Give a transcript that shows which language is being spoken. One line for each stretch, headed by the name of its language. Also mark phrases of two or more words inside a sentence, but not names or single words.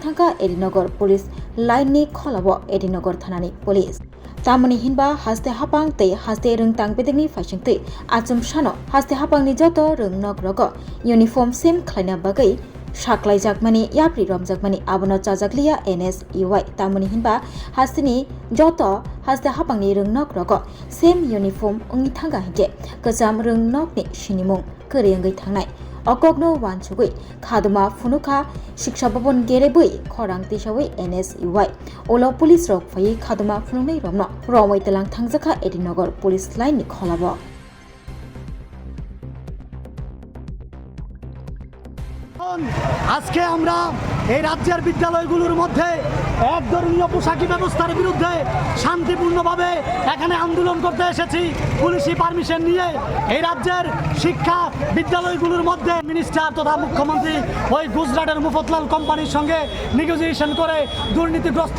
Kok Borok: thangka Edinagar police line ni kholabo Edinagar thanani police tamani hinba haste hapang tei haste rungtang bedegni faisingtei achum shano haste hapang ni joto rungnok rogo uniform same khlaina bagai shaklai jakmani yapri romjakmani abono chajakliya NSUI tamani hinba hastini joto haste hapangni rungnok rogo
English: same uniform
Kok Borok: ungi thanga hige kacham rungnok ni sinimung koreangai thangnai okogno wansugui khaduma phunuka shiksha bhavan gerebui khorang tisawai NSUI olo police rok phai khaduma phununai romno romai telang thangjakha Edinagar police line ni kholabo
Bangla: আজকে আমরা এই রাজ্যের বিদ্যালয়গুলোর মধ্যে এক ধরনীয় পোশাকি ব্যবস্থার বিরুদ্ধে শান্তিপূর্ণভাবে এখানে আন্দোলন করতে এসেছি পুলিশি পারমিশন নিয়ে এই রাজ্যের শিক্ষা বিদ্যালয়গুলোর মধ্যে মিনিস্টার তথা মুখ্যমন্ত্রী ওই গুজরাটের মুফতলাল কোম্পানির সঙ্গে নেগোসিয়েশন করে দুর্নীতিগ্রস্ত